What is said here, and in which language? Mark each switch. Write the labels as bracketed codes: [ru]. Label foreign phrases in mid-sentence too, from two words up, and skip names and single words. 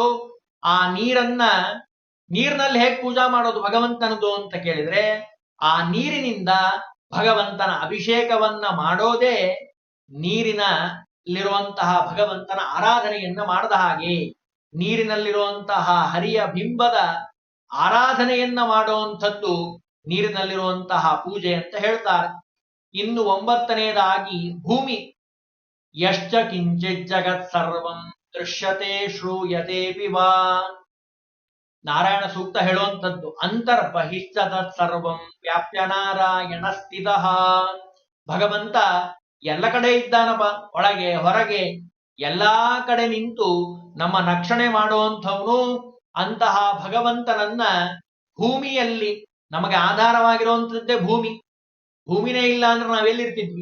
[kn] ಆ ನೀರಿನಲ್ಲಿ ಹೇಗೆ ಪೂಜಾ ಮಾಡೋದು ಭಗವಂತನದು ಅಂತ ಕೇಳಿದ್ರೆ, ಆ ನೀರಿನಿಂದ ಭಗವಂತನ ಅಭಿಷೇಕವನ್ನ ಮಾಡೋದೇ ನೀರಿನಲ್ಲಿರುವಂತಹ ಭಗವಂತನ ಆರಾಧನೆಯನ್ನ ಮಾಡದ ಹಾಗೆ. ನೀರಿನಲ್ಲಿರುವಂತಹ ಹರಿಯ ಬಿಂಬದ ಆರಾಧನೆಯನ್ನ ಮಾಡುವಂಥದ್ದು ನೀರಿನಲ್ಲಿರುವಂತಹ ಪೂಜೆ ಅಂತ ಹೇಳ್ತಾರೆ. ಇನ್ನು 9ನೇದಾಗಿ ಭೂಮಿ. [sa] ಯಶ್ಚ ಕಿಂಚಿತ್ ಜಗತ್ ಸರ್ವಂ ದೃಶ್ಯತೆ ಶ್ರೂಯತೆ ವಾ. [kn] ನಾರಾಯಣ ಸೂಕ್ತ ಹೇಳುವಂಥದ್ದು. [sa] ಅಂತರ್ಬಹಿಶ್ಚ ತತ್ ಸರ್ವಂ ವ್ಯಾಪ್ಯ ನಾರಾಯಣ ಸ್ಥಿತಃ. [kn] ಭಗವಂತ ಎಲ್ಲ ಕಡೆ ಇದ್ದಾನಪ್ಪ, ಒಳಗೆ ಹೊರಗೆ ಎಲ್ಲಾ ಕಡೆ ನಿಂತು ನಮ್ಮ ರಕ್ಷಣೆ ಮಾಡುವಂಥವನು. ಅಂತಹ ಭಗವಂತನನ್ನ ಭೂಮಿಯಲ್ಲಿ ನಮಗೆ ಆಧಾರವಾಗಿರುವಂಥದ್ದೇ ಭೂಮಿ. ಭೂಮಿನೇ ಇಲ್ಲ ಅಂದ್ರೆ ನಾವೆಲ್ಲಿರ್ತಿದ್ವಿ?